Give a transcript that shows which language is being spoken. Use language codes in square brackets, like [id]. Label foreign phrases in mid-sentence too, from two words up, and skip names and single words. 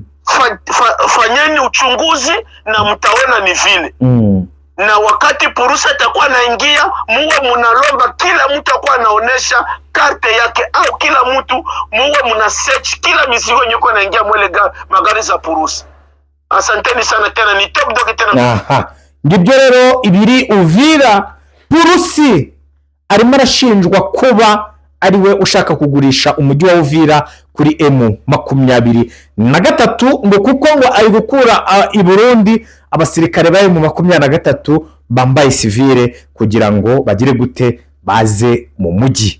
[sw] Fanyeni uchunguzi na mtaona ni vile. Na wakati Purusi atakuwa anaingia, muwe munalomba kila mtu akuwa anaonesha karte yake, au kila mtu muwe muna search kila mizigo nyuko anaingia mwele magari za Purusi. Asanteni sana tena, ni Top Dog tena. [rw] Ngibyo rero ibiri Uvira. Purusi arimo arashinjwa kuba ariwe ushaka kugurisha umujyi wa Uvira kuri M23 ngo kuko ngo ari gukura i Burundi abasirikare baye mu 23 bambaye civile kugira ngo bagire gute baze mu mujyi.